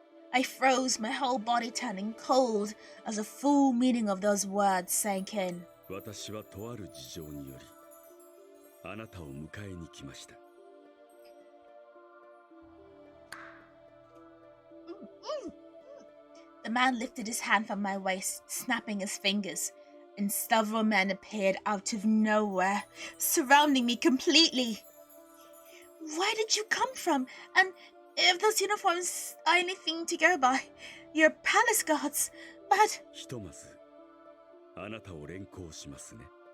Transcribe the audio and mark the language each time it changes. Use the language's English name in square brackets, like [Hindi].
[English] I froze, my whole body turning cold as the full meaning of those words sank in. [Japanese] 私はとある事情により、あなたを迎えに来ました。 [English] The man lifted his hand from my waist, snapping his fingers, and several men appeared out of nowhere, surrounding me completely. Where did you come from? And if those uniforms are anything to go by, you're palace guards, but... [Japanese] ひとまず、あなたを連行しますね。